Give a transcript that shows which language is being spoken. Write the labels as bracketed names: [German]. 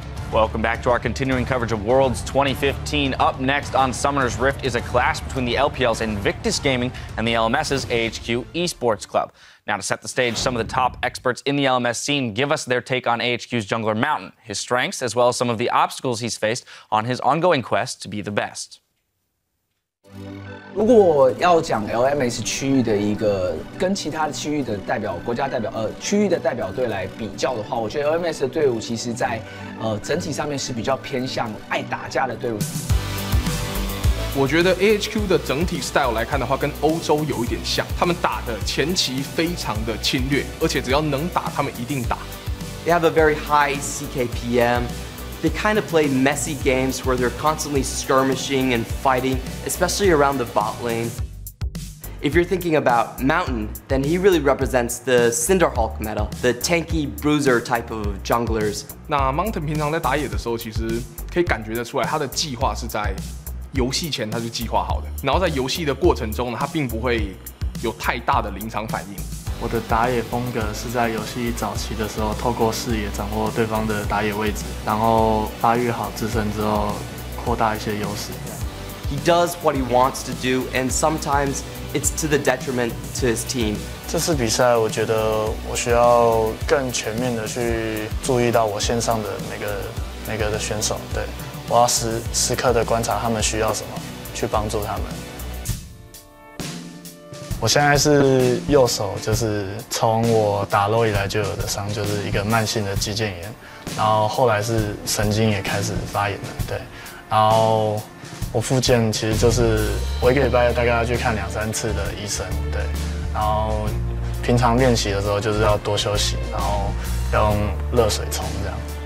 [English] Welcome back to our continuing coverage of Worlds 2015. Up next on Summoner's Rift is a clash between the LPL's Invictus Gaming and the LMS's AHQ Esports Club. Now, to set the stage, some of the top experts in the LMS scene give us their take on AHQ's jungler Mountain, his strengths, as well as some of the obstacles he's faced on his ongoing quest to be the best. [Chinese] 如果要讲 LMS 区域的一个跟其他的区域的代表国家代表区域的代表队来比较的话，我觉得 LMS 的队伍其实在整体上面是比较偏向爱打架的队伍。我觉得 AHQ 的整体 style 来看的话，跟欧洲有一点像，他们打的前期非常的侵略，而且只要能打，他们一定打。 [English] They have a very high CKPM. They kind of play messy games where they're constantly skirmishing and fighting, especially around the bot lane. If you're thinking about Mountain, then he really represents the Cinderhulk meta, the tanky bruiser type of junglers. [Chinese] 那 Mountain 平常在打野的时候，其实可以感觉得出来，他的计划是在游戏前他就计划好的，然后在游戏的过程中呢，他并不会有太大的临场反应。我的打野风格是在游戏早期的时候，透过视野掌握对方的打野位置，然后发育好自身之后，扩大一些优势。 [English] He does what he wants to do, and sometimes it's to the detriment to his team. [Chinese] 这次比赛，我觉得我需要更全面的去注意到我线上的每个的选手，对，我要时刻的观察他们需要什么，去帮助他们。我现在是右手，就是从我打肉以来就有的伤，就是一个慢性的肌腱炎，然后后来是神经也开始发炎了，对，然后我复健其实就是我一个礼拜大概要去看2、3次的医生，对，然后平常练习的时候就是要多休息，然后要用热水冲这样。